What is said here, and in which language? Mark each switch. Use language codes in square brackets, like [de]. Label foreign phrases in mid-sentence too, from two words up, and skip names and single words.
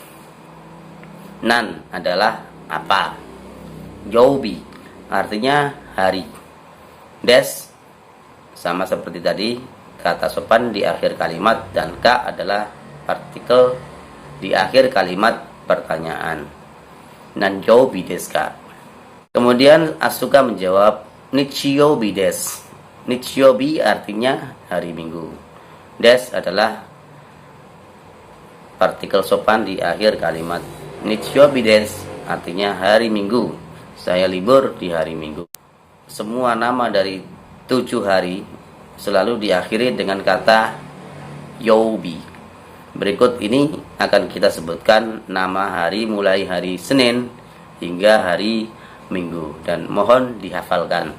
[id] Nan adalah apa. Joubi artinya hari. Des sama seperti tadi, kata sopan di akhir kalimat, dan ka adalah partikel di akhir kalimat pertanyaan. [ja] 何曜日ですか? [id] Kemudian Asuka menjawab, [ja] 日曜日です. [id] Nichiyoubi artinya hari Minggu. Des adalah partikel sopan di akhir kalimat. [ja] 日曜日です [id] artinya hari Minggu. Saya libur di hari Minggu. Semua nama dari 7 hari selalu diakhiri dengan kata youbi. Berikut ini akan kita sebutkan nama hari mulai hari Senin hingga hari Minggu, dan mohon dihafalkan.